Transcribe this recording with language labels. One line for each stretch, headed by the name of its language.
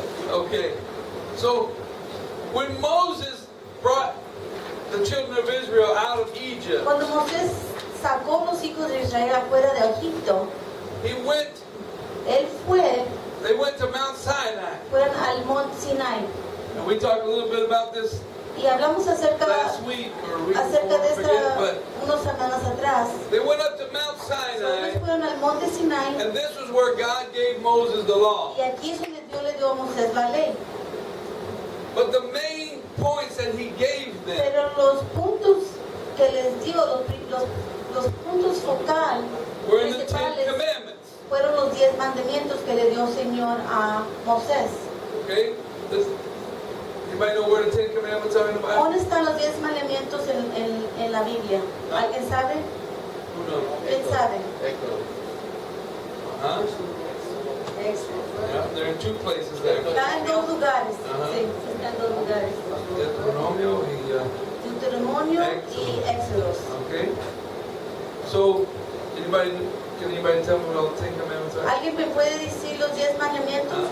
English: Okay, so when Moses brought the children of Israel out of Egypt,
Spanish: Cuando Moisés sacó los hijos de Israel afuera de Egipto,
English: he went, they went to Mount Sinai.
Spanish: fueron al Monte Sinai.
English: And we talked a little bit about this
Spanish: Y hablamos acerca
English: last week, or week
Spanish: de
English: before, I forget, but
Spanish: unas semanas atrás.
English: they went up to Mount
Spanish: Ellos
English: Sinai,
Spanish: fueron al Monte Sinai
English: and this was where God gave Moses the law.
Spanish: y aquí es donde Dios le dio a Moisés la ley.
English: But the main points that he gave them
Spanish: Pero los puntos que les dio, los puntos focal
English: were in the 10
Spanish: principales
English: Commandments.
Spanish: fueron los 10 mandamientos que le dio el Señor a Moisés.
English: Okay? Anybody know where the 10 Commandments are in the Bible?
Spanish: ¿Dónde están los 10 mandamientos en la Biblia? ¿Alguien sabe?
English: Who knows?
Spanish: ¿Quién sabe? Huh?
English: Excellent. Yeah, they're in two places there.
Spanish: Está en dos lugares. Ajá. Sí, está en dos lugares. Deuteronomio y Deuteronomio y Éxodos.
English: okay. So, can anybody tell me what all the Ten Commandments are?
Spanish: ¿Alguien me puede decir los 10 mandamientos?